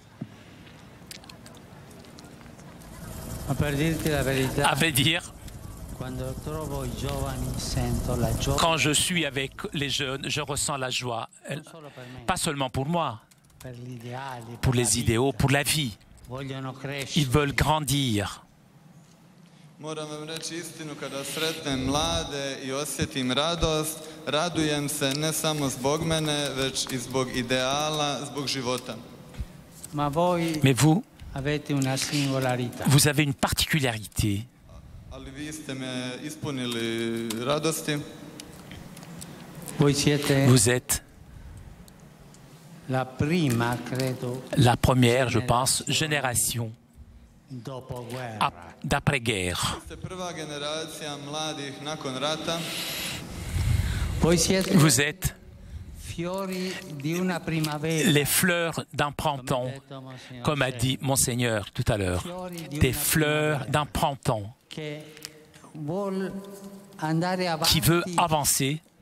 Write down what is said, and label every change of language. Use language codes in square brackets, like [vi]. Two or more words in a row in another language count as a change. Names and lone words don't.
[fr] À vrai dire, quand je suis avec les jeunes, je ressens la joie, pas seulement pour moi, pour les idéaux, pour la vie. Ils veulent grandir. [hr] Moram vam reći istinu, kada sretnem mlade i osjetim radost, radujem se ne samo zbog mene, već i zbog ideala, zbog života. [fr] Mais vous, vous avez une particularité. [hr] Ali vi ste me ispunili radosti. [fr] Vous êtes la première, je pense, génération d'après-guerre. Vous êtes les fleurs d'un printemps, comme a dit Monseigneur tout à l'heure, des fleurs d'un printemps qui veut avancer